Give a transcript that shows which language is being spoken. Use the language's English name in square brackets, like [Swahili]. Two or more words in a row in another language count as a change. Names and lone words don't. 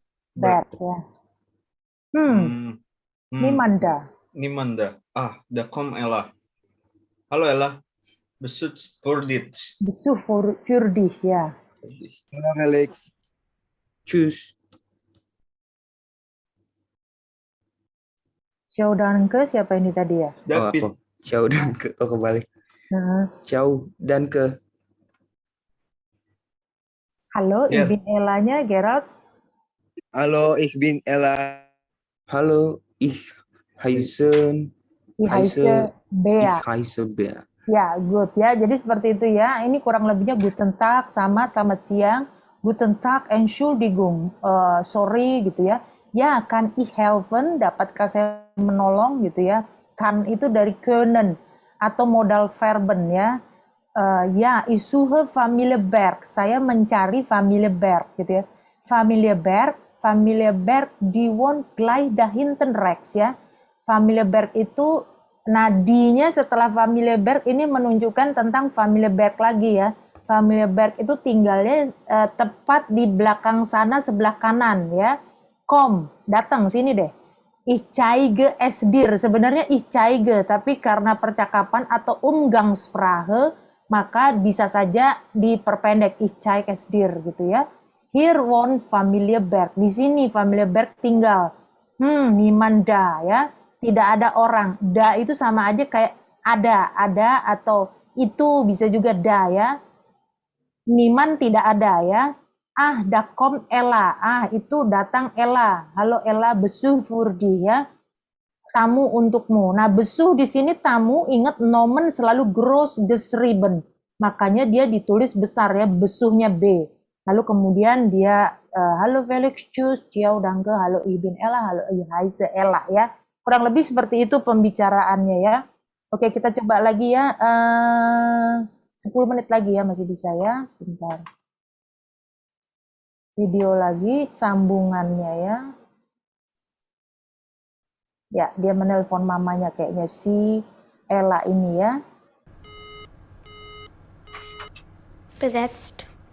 [German] Ya. Niemanda. Da kommt Ella. Hallo Ella. Besuch für dich. Besuch für dich, ya. Halo Felix. Tschüss. Ciao danke, [Indonesian] siapa ini tadi ya? David. [German] Ciao danke. Oh, kebalik. Ciao danke. Halo, ich bin Ella-nya, Gerald. Halo, ich bin Ella. Halo, ich heiße Bea. Bea. [Indonesian] Ya, good ya. Jadi seperti itu ya. Ini kurang lebihnya [German] Guten Tag [Indonesian] sama selamat siang. [German] Guten Tag, Entschuldigung. [Indonesian] Sorry gitu ya. Ya, [German] kann ich helfen? [Indonesian] Dapatkah saya menolong gitu ya. Kann itu dari können atau [German] modal verben [Indonesian] ya. Ya, [German] ich suche Familie Berg. [Indonesian] Saya mencari Familie Berg gitu ya. [German] Familie Berg, die wohnt gleich da hinten rechts ya. [Indonesian] Familie Berg itu nadinya setelah Familie Berg ini menunjukkan tentang Familie Berg lagi ya. Familie Berg itu tinggalnya tepat di belakang sana sebelah kanan ya. Kom, datang sini deh. [German] Ich zeige es dir. [Indonesian] Sebenarnya [German] ich zeige, [Indonesian] tapi karena percakapan atau Umgangssprache maka bisa saja diperpendek [German] ich zeige es dir [Indonesian] gitu ya. [German] Hier wohnt Familie Berg. [Indonesian] Di sini Familie Berg tinggal. [German] Niemand da [Indonesian] ya. Tidak ada orang. Da itu sama aja kayak ada atau itu bisa juga da ya. Niemand tidak ada ya. [German] Da kommt Ella. [Indonesian] Itu datang Ella. [German] Halo Ella, Besuch für dich [Indonesian] ya. Tamu untukmu. Nah, Besuch di sini tamu, ingat Nomen selalu [German] groß geschrieben. [Indonesian] Makanya dia ditulis besar ya, Besuchnya B. Lalu kemudian dia [German] halo Felix, tschüss, ciao, danke, halo ich bin Ella, halo ich heiße Ella [Indonesian] ya. Kurang lebih seperti itu pembicaraannya ya. Oke, kita coba lagi ya. 10 menit lagi ya, masih bisa ya. Sebentar. Video lagi, sambungannya ya. Ya, dia menelpon mamanya kayaknya si Ella ini ya. [German] Besetzt.